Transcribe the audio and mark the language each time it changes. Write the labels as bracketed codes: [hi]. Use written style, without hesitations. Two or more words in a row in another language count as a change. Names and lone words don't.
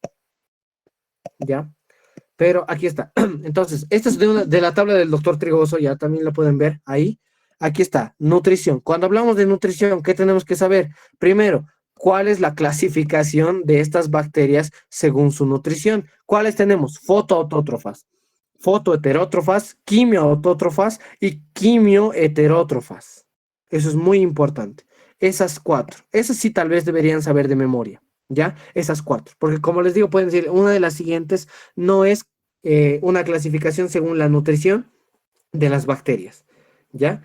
[es] ¿Ya? Pero aquí está. Entonces, esta es de la tabla del doctor Trigoso, ya también la pueden ver ahí. Aquí está, nutrición. Cuando hablamos de nutrición, ¿qué tenemos que saber? Primero, ¿cuál es la clasificación de estas bacterias según su nutrición? ¿Cuáles tenemos? Fotoautótrofas, fotoheterótrofas, quimioautótrofas y quimioheterótrofas. Eso es muy importante. Esas 4. Esas sí tal vez deberían saber de memoria, ¿ya? Esas 4. Porque como les digo, pueden decir, una de las siguientes no es una clasificación según la nutrición de las bacterias, ¿ya?